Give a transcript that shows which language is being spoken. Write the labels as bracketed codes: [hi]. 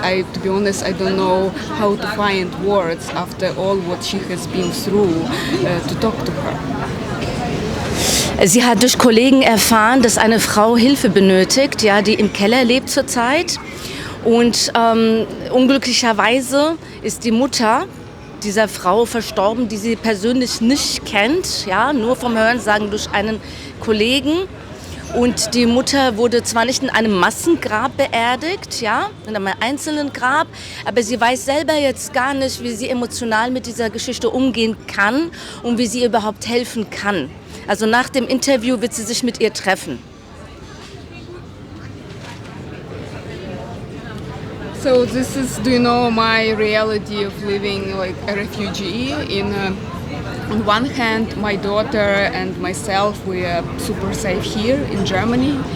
[en] To be honest, I don't know how to find words after all what she has been through to talk to her. [de] Sie hat durch Kollegen erfahren, dass eine Frau Hilfe benötigt, ja, die im Keller lebt zurzeit. Und unglücklicherweise ist die Mutter dieser Frau verstorben, die sie persönlich nicht kennt, ja, nur vom Hörensagen durch einen Kollegen. Und die Mutter wurde zwar nicht in einem Massengrab beerdigt, ja, in einem einzelnen Grab, aber sie weiß selber jetzt gar nicht, wie sie emotional mit dieser Geschichte umgehen kann und wie sie ihr überhaupt helfen kann. Also nach dem Interview wird sie sich mit ihr treffen. [en] So this is, my reality of living like a refugee on one hand, my daughter and myself, we are super safe here in Germany.